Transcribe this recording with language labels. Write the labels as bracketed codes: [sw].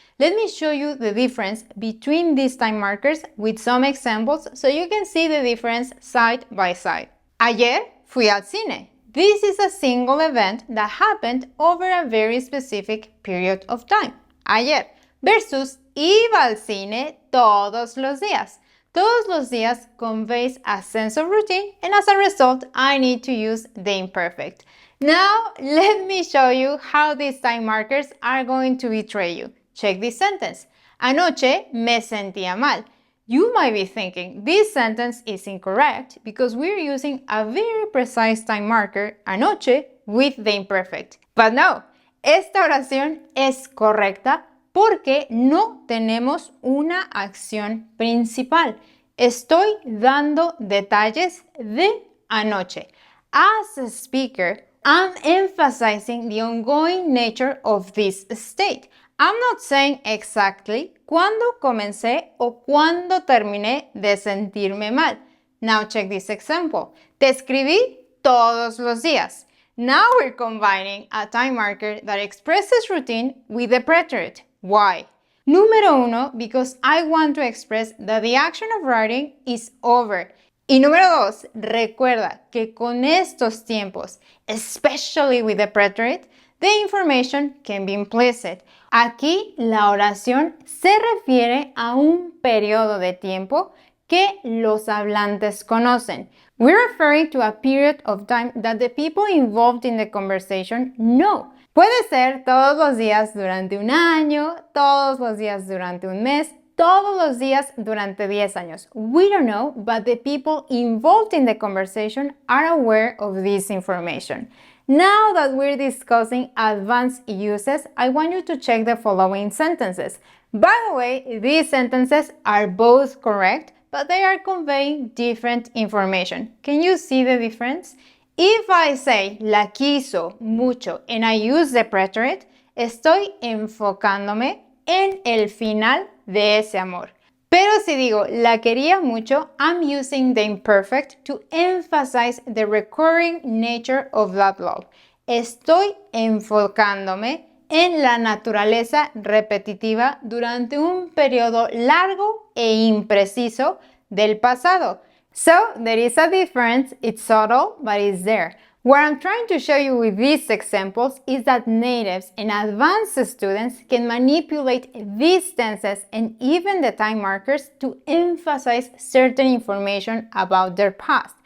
[en] Let me show you the difference between these time markers with some examples so you can see the difference side by side. [es] Ayer fui al cine. [en] This is a single event that happened over a very specific period of time. [es] Ayer versus iba al cine todos los días. Todos los días [en] conveys a sense of routine and as a result, I need to use the imperfect. Now, let me show you how these time markers are going to betray you. Check this sentence. [es] Anoche me sentía mal. [en] You might be thinking, this sentence is incorrect because we're using a very precise time marker, anoche, with the imperfect. But no, [es] esta oración es correcta porque no tenemos una acción principal. Estoy dando detalles de anoche. [en] As a speaker, I'm emphasizing the ongoing nature of this state. I'm not saying exactly [es] cuándo comencé o cuándo terminé de sentirme mal. [en] Now check this example. [es] Te escribí todos los días. [en] Now we're combining a time marker that expresses routine with the preterite. Why? [es] Número uno, [en] because I want to express that the action of writing is over. [es] Y número dos, recuerda que con estos tiempos, [en] especially with the preterite, the information can be implicit. [es] Aquí la oración se refiere a un periodo de tiempo que los hablantes conocen. [en] We're referring to a period of time that the people involved in the conversation know. [es] Puede ser todos los días durante un año, todos los días durante un mes, todos los días durante 10 años. [en] We don't know, but the people involved in the conversation are aware of this information. Now that we're discussing advanced uses, I want you to check the following sentences. By the way, these sentences are both correct, but they are conveying different information. Can you see the difference? If I say [es] la quiso mucho [en] and I use the preterite, [es] estoy enfocándome en el final de ese amor. Pero si digo la quería mucho, [en] I'm using the imperfect to emphasize the recurring nature of that love. [es] Estoy enfocándome en la naturaleza repetitiva durante un periodo largo e impreciso del pasado. [en] So, there is a difference, it's subtle, but it's there. What I'm trying to show you with these examples is that natives and advanced students can manipulate these tenses and even the time markers to emphasize certain information about their past.